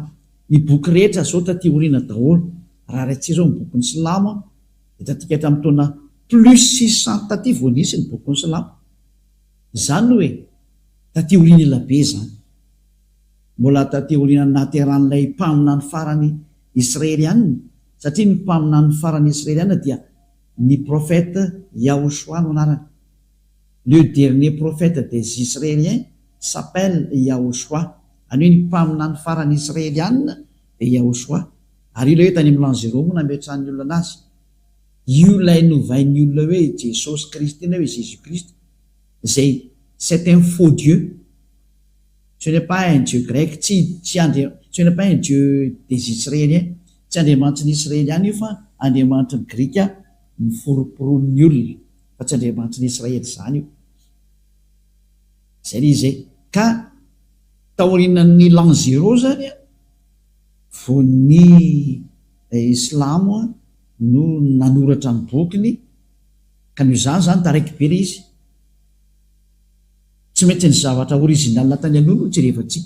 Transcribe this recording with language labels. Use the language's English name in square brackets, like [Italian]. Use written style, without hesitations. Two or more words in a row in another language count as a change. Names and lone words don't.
[Malagasy] Ny boky rehetra zao taty oriana daholo raha raitsika zao ny bokin'ny Silamo dia tatika hatramin'ny taona plus 600 taty vao nisy ny bokin'ny Silamo. Zany hoe taty oriana elabe zany mbola taty oriana nateran'ilay mpaminany farany israelianina satria ny mpaminany farany israelianina dia ny prophète Yahoshua no anarany. [French] Le dernier prophète des Israéliens s'appelle Yahoshua. [Malagasy] Any hoe ny mpaminany farany israelianina dia Yahoshua. Ary io ilay hoe tany amin'ny l'an 0 moa nametrahan'ny olona anazy io lay novain'ny olona hoe Jesosy Kristy na hoe Jésus Christ zay [French] c'est un faux Dieu. Ce n'est pas un Dieu grec, ce n'est pas un Dieu des Israéliens, [Malagasy] tsy andriamanitry ny Israeliana io fa andriamanitry ny Grika miforoporonin'ny olona fa tsy andriamanitry ny Israely zany io. Zay izy ka taorinan'ny l'an 0 zany vao ny Islamo no nanoratra ny bokiny ka noho izany zany taraiky be le izy tsy maintsy ny zavatra original tany aloha no jerevantsika